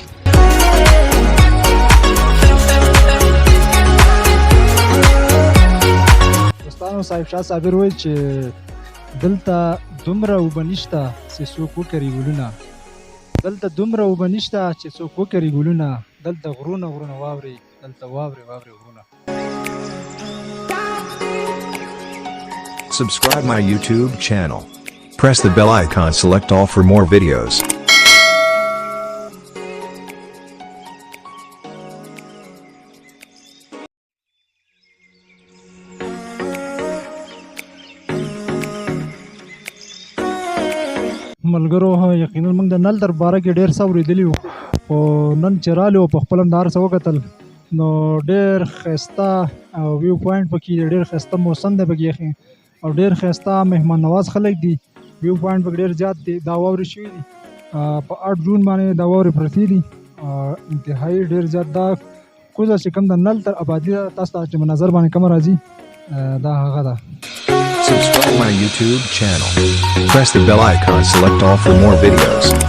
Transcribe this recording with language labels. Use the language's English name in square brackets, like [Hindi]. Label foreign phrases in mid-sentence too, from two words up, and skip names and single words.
[Pashto] دوستانو صاحب شاه صابر وایي چې دلته دومره اوبه نشته چې څوک وکري ګلونه، دلته دومره اوبه نشته چې څوک وکري ګلونه، دلته غرونه غرونه واورې، دلته واورې واورې غرونه. [English] Subscribe my YouTube channel. Press the bell icon, select all for more videos. [Pashto] ملګرو یقینا موږ د نل در باره کې ډېر څه اورېدلي وو، خو نن چې رالو په خپله هم د هر څه وکتل نو ډېر ښایسته [English] view point [Pashto] پکې دی، ډېر ښایسته موسم دی پکې یخي او ډېر ښایسته مهمان نواز خلک دي. [English] view point [Pashto] پکې ډېر زیات دی، دا واورې شوي دي په 8 جون باندې دا واورې پرتې دي انتهایي ډېر زیات. دا کوزه چې کوم د نل تر آبادي ده تاسو ته چې په نظر باندې کومه راځي دا هغه ده. [English] Subscribe my YouTube channel. Press the bell icon, select all for more videos.